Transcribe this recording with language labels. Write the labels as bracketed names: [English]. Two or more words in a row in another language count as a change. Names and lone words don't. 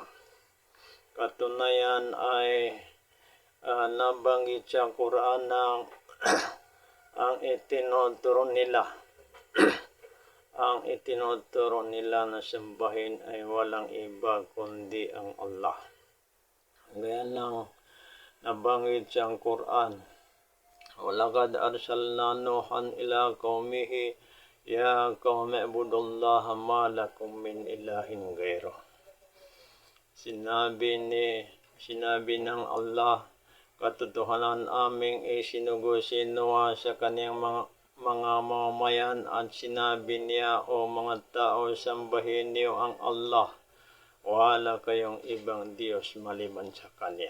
[Filipino] Katunayan ay nabanggit sa Quran ng ang itinuturo nila ang itinuturo nila na sambahin ay walang iba kundi ang Allah. Gaya lang nabanggit sa Quran, [Arabic] "ولقد أرسلنا نوحا إلى قومه يا قوم اعبدوا الله ما لكم من إله غيره." [Filipino] Sinabi ng Allah, "Katotohanan aming isinugo-sinuwa sa kaniyang mga mamamayan at sinabi niya, O mga tao, sambahin niyo ang Allah. Wala kayong ibang Diyos maliban sa Kanya."